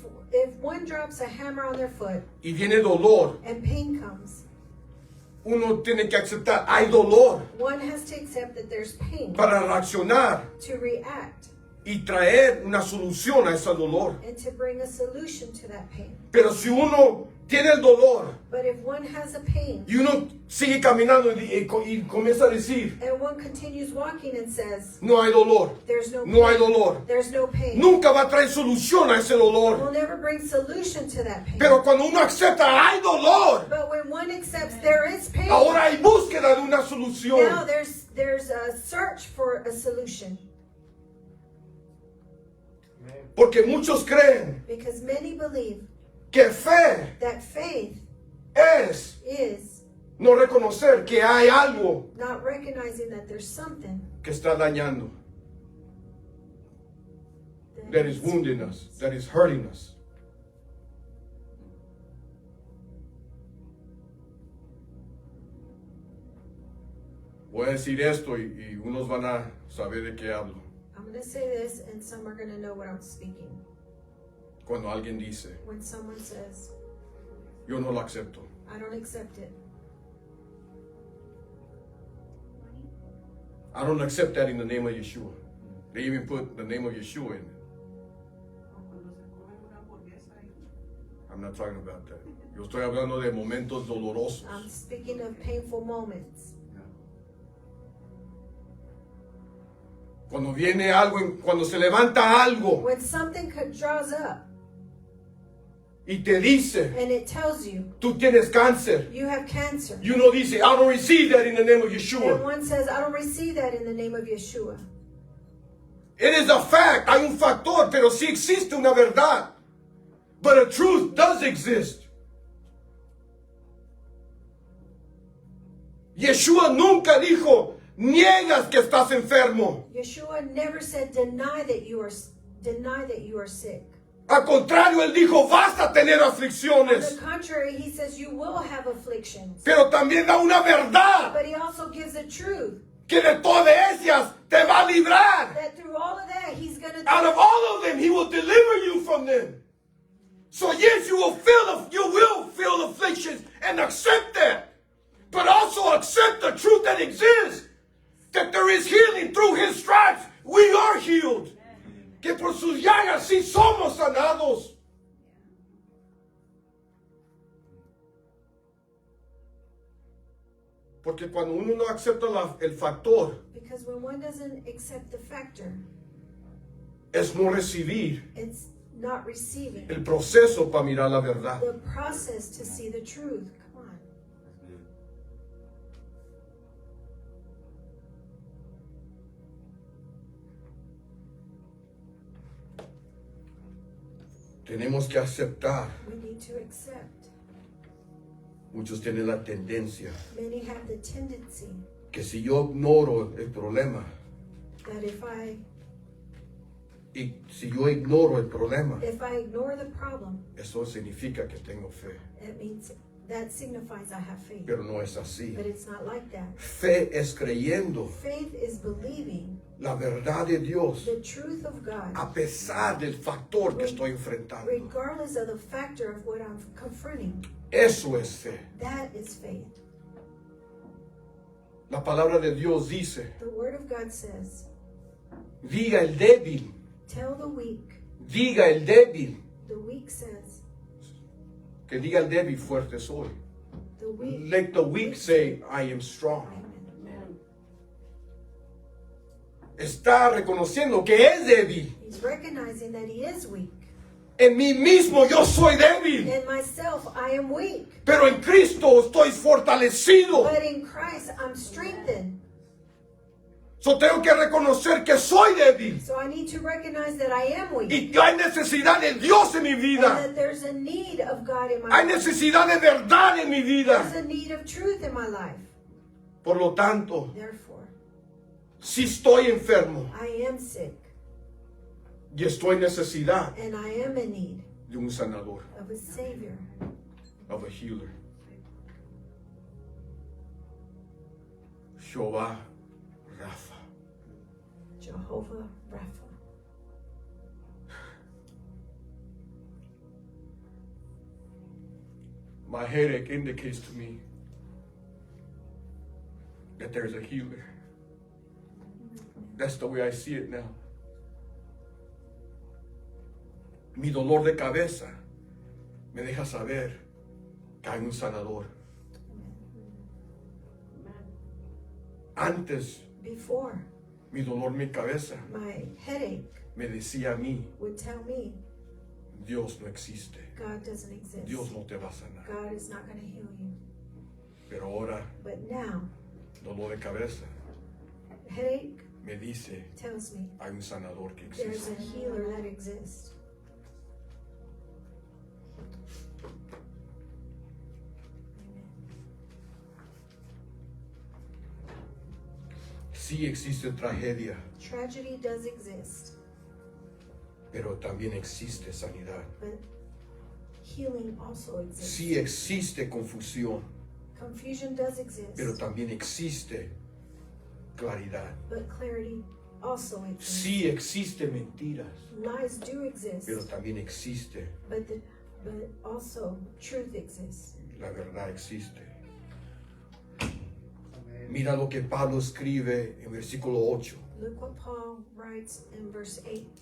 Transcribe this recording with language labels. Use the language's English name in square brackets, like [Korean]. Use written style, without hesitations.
[English] If one drops a hammer on their foot [Spanish] y viene dolor, [English] and pain comes, [Spanish] uno tiene que aceptar, hay dolor [English] one has to accept that there's pain [Spanish] para reaccionar [English] to react [Spanish] y traer una solución a ese dolor. [English] and to bring a solution to that pain. [Spanish] Pero si uno tiene el dolor [English] But if one has a pain [Spanish] y uno sigue caminando y comienza a decir, [English] and one continues walking and says, [Spanish] no hay dolor, [English] there's no [Spanish] no hay [English] pain, [Spanish] dolor, [English] there's no pain, [Spanish] nunca va a traer solución a ese dolor. [English] will never bring solution to that pain. [Spanish] Pero cuando uno acepta, hay dolor, [English] But when one accepts there is pain, [Spanish] ahora hay búsqueda de una [English] now [Spanish] solución. [English] there's a search for a solution. [Spanish] Porque muchos creen [English] Because many believe [Spanish] que fe [English] that faith [Spanish] es [English] is [Spanish] no reconocer que hay algo [English] not recognizing that there's something [Spanish] que está dañando, [English] that is wounding us, that is hurting us. [Spanish] Voy a decir esto y unos van a saber de qué hablo. [English] I'm going to say this, and some are going to know what I'm speaking. [Spanish] Cuando alguien dice, [English] When someone says, [Spanish] yo no lo acepto. [English] I don't accept it. I don't accept that in the name of Yeshua. They even put the name of Yeshua in it. I'm not talking about that. [Spanish] Yo estoy hablando de momentos dolorosos. [English] I'm speaking of painful moments. [Spanish] Cuando viene algo, cuando se levanta algo [English] When something draws up [Spanish] y te dice, [English] and it tells you [Spanish] tú tienes cáncer. [English] you have cancer, [Spanish] Y uno dice, [English] I don't receive that in the name of and Yeshua. one says, I don't receive that in the name of Yeshua. It is a fact. [Spanish] Hay un factor, pero sí existe una verdad. [English] But a truth does exist. [Spanish] Yeshua nunca dijo, niegas que estás enfermo. [English] Yeshua never said deny that you are sick. [Spanish] Al contrario, él dijo, vas a tener [English] On [Spanish] aflicciones. [English] the contrary, he says you will have afflictions. [Spanish] Pero también da una verdad, [English] But he also gives a truth [Spanish] que de todas ellas te va a librar. [English] that through all of that, he's going to Out of all of them, he will deliver you from them. So yes, you will feel afflictions and accept that. But also accept the truth that exists. That there is healing through his stripes. We are healed. [Spanish] Que por sus llagas sí somos sanados. Porque cuando uno no acepta el factor, [English] because when one doesn't accept the factor, [Spanish] es no recibir [English] it's not receiving [Spanish] el proceso para mirar la verdad. [English] the process to see the truth. Come on. [Spanish] Tenemos que aceptar. [English] We need to accept. [Spanish] Muchos tienen la tendencia [English] Many have the tendency [Spanish] que si yo ignoro el problema [English] that [Spanish] y si yo ignoro el problema, [English] if I ignore the problem, [Spanish] eso significa que tengo fe. [English] it means that signifies I have faith. [Spanish] Pero no es así. [English] But it's not like that. [Spanish] Fe es creyendo [English] Faith is believing [Spanish] la verdad de Dios [English] the truth of God, [Spanish] a pesar del factor que estoy enfrentando. [English] regardless of the factor of what I'm confronting. [Spanish] Eso es fe. [English] That is faith. [Spanish] La palabra de Dios dice, [English] The Word of God says, [Spanish] diga el débil, [English] tell the weak. [Spanish] diga el débil, [English] The weak says, [Spanish] que diga el débil, fuerte soy. [English] the weak. Let the weak say, I am strong. Amen. [Spanish] Está reconociendo que es débil. [English] He's recognizing that he is weak. [Spanish] En mí mismo yo soy débil, [English] In myself, I am weak. [Spanish] pero en Cristo estoy fortalecido. [English] But in Christ, I'm strengthened. [Spanish] So tengo que reconocer que soy débil [English] So I need to recognize that I am weak. [Spanish] y que hay necesidad de Dios en mi [English] And [Spanish] vida. [English] that there's a need of God in my [Spanish] Hay [English] life. [Spanish] necesidad de verdad en mi vida. [English] There's a need of truth in my life. [Spanish] Por lo tanto, [English] Therefore, [Spanish] si estoy enfermo [English] I am sick. [Spanish] y estoy en necesidad [English] And I am in need [Spanish] de un sanador, [English] of a Savior. of a healer. [Spanish] Jehová Rafa. [English] Jehovah Rapha. My headache indicates to me that there's a healer. That's the way I see it now. [Spanish] Mi dolor de cabeza me deja saber que hay un sanador. Antes, [English] Before, [Spanish] mi dolor en mi cabeza [English] my headache [Spanish] me decía a mí, [English] would tell me [Spanish] Dios no existe. [English] God doesn't exist. [Spanish] Dios no te va a sanar. [English] God is not going to heal you. [Spanish] Pero ahora, [English] But now, [Spanish] dolor de cabeza [English] headache [Spanish] me dice, [English] tells me [Spanish] hay un sanador que [English] there's [Spanish] existe. [English] a healer that exists. [Spanish] Sí existe tragedia, [English] Tragedy does exist, [Spanish] pero también existe sanidad. [English] but healing also exists. [Spanish] Sí existe confusión, [English] Confusion does exist, [Spanish] pero también existe claridad. [English] but clarity also exists. [Spanish] Sí existe mentiras, [English] Lies do exist, [Spanish] pero también existe, [English] but also truth exists. [Spanish] la verdad existe. Mira lo que Pablo escribe en versículo 8. [English] Look what Paul writes in verse 8.